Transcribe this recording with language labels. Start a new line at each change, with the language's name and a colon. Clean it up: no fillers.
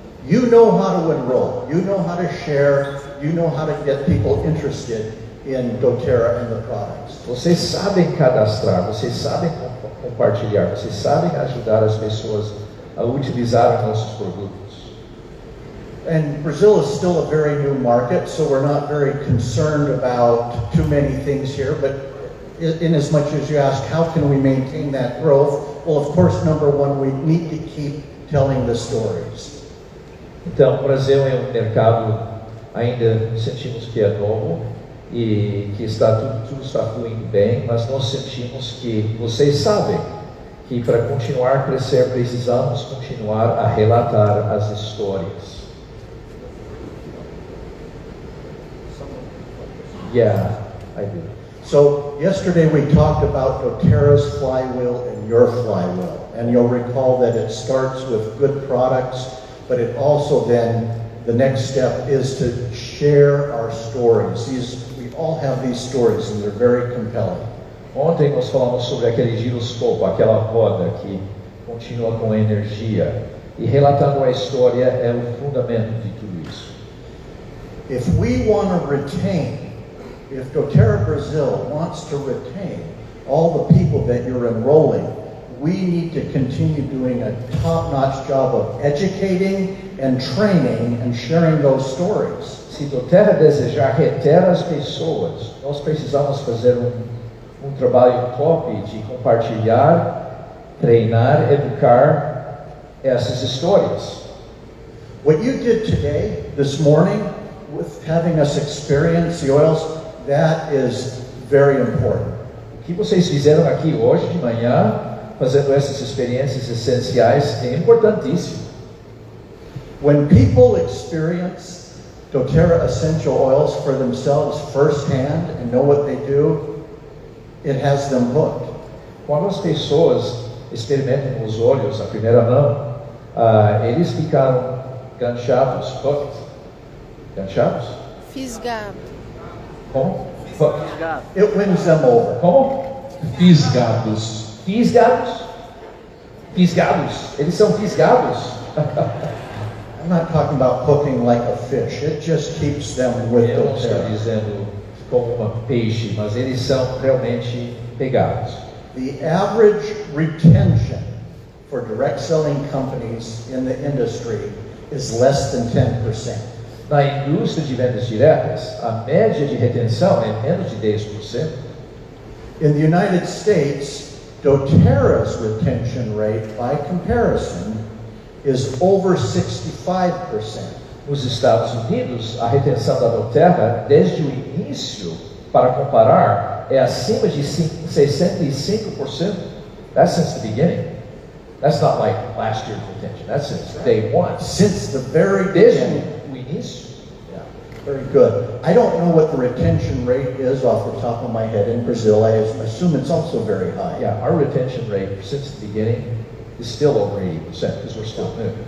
English: You know how to enroll. You know how to share. You know how to get people interested in doTERRA and the products.
Portuguese: Vocês sabem cadastrar, vocês sabem compartilhar, vocês sabem ajudar as pessoas a utilizar os nossos produtos.
English: And Brazil is still a very new market, so we're not very concerned about too many things here, but in as much as you ask, how can we maintain that growth? Well, of course, number one, we need to keep telling the stories.
Portuguese: Então, o Brasil é um mercado, ainda sentimos que é novo e que tudo está fluindo bem, mas nós sentimos que vocês sabem que para continuar a crescer precisamos continuar a relatar as histórias.
English: Yeah, I do. So yesterday we talked about doTERRA's flywheel and your flywheel, and you'll recall that it starts with good products, but it also then, the next step is to share our stories. We all have these stories and they're very compelling.
Portuguese: Ontem nós falamos sobre aquele giroscopo, aquela roda que continua com energia, e relatando a história é o fundamento de tudo isso.
English: If we want to retain, if doTERRA Brazil wants to retain all the people that you're enrolling, we need to continue doing a top-notch job of educating and training and sharing those stories.
Portuguese: Se doterra desejar reter as pessoas, nós precisamos fazer um trabalho top de compartilhar, treinar, educar essas histórias.
English: What you did today, this morning, with having us experience the oils, that is very important.
Portuguese: O que vocês fizeram aqui hoje de manhã, fazendo essas experiências essenciais, é importantíssimo.
English: When people experience doTERRA essential oils for themselves firsthand and know what they do, it has them hooked.
Portuguese: Quando as pessoas experimentam os óleos à primeira mão, eles ficaram ganchados, hooked. Ganchados? Fisgado. Como?
English: Hooked. It wins them over.
Portuguese: Como? Fisgados. Fisgados. Fisgados. Eles são fisgados.
English: I'm not talking about hooking like a fish. It just keeps them with
Portuguese: Eu não estou
English: doTERRA.
Portuguese: dizendo como um peixe, mas eles são realmente pegados.
English: The average retention for direct selling companies in the industry is less than 10%.
Portuguese: Na indústria de vendas diretas, a média de retenção é menos de 10%.
English: In the United States, doTERRA's retention rate, by comparison, is over 65%.
Portuguese: Nos Estados Unidos, a retenção da doterra, desde o início, para comparar, é acima de 65%.
English: That's since the beginning. That's not like last year's retention. That's since day one. Since the very
Portuguese: Desde
English: beginning.
Portuguese: o início.
English: Yeah, very good. I don't know what the retention rate is off the top of my head in Brazil. I assume it's also very high. Yeah, our retention rate since the beginning is still over 80% because we're still new.